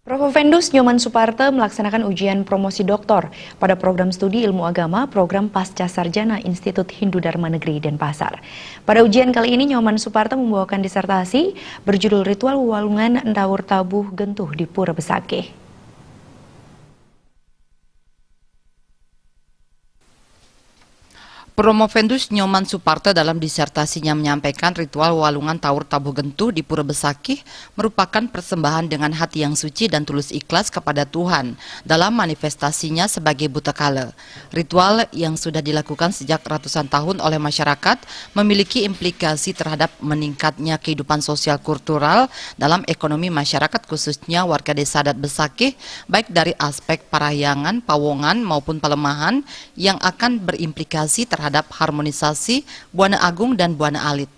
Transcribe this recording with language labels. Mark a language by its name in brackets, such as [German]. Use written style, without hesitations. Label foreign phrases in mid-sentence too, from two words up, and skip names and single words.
[Indonesian] Promovendus Nyoman Suparte melaksanakan ujian promosi doktor pada program studi ilmu agama program Pasca Sarjana Institut Hindu Dharma Negeri Denpasar. Pada ujian kali ini Nyoman Suparte membawakan disertasi berjudul Ritual Walungan Ndawur Tabuh Gentuh di Pura Besakih. Promovendus Nyoman Suparte dalam disertasinya menyampaikan ritual walungan Tawur Tabuh Gentuh di Pura Besakih merupakan persembahan dengan hati yang suci dan tulus ikhlas kepada Tuhan dalam manifestasinya sebagai buta kala. Ritual yang sudah dilakukan sejak ratusan tahun oleh masyarakat memiliki implikasi terhadap meningkatnya kehidupan sosial kultural dalam ekonomi masyarakat khususnya warga desa adat Besakih baik dari aspek parahyangan, pawongan maupun pelemahan yang akan berimplikasi terhadap harmonisasi Buana Agung dan Buana Alit.